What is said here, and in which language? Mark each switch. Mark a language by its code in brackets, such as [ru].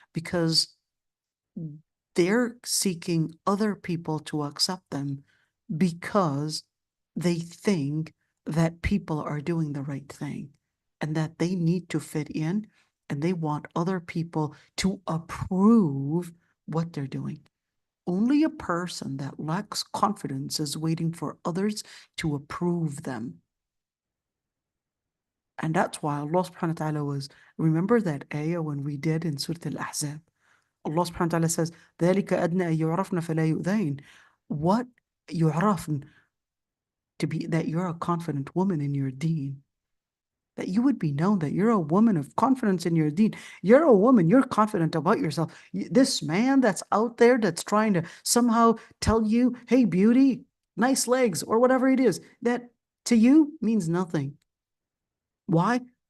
[en] Because they're seeking other people to accept them because they think that people are doing the right thing and that they need to fit in, and they want other people to approve what they're doing. Only a person that lacks confidence is waiting for others to approve them. And that's why Allah subhanahu wa ta'ala was, remember that ayah when we did in Surah Al-Ahzab? [ar] Allah subhanahu wa ta'ala says, ذَلِكَ أَدْنَى أَن يُعْرَفْنَ فَلَا يُؤْذَيْنَ. [en] What يُعْرَفْن? To be that you're a confident woman in your deen. That you would be known that you're a woman of confidence in your deen. You're a woman, you're confident about yourself. This man that's out there that's trying to somehow tell you, hey, beauty, nice legs, or whatever it is, that to you means nothing. Why?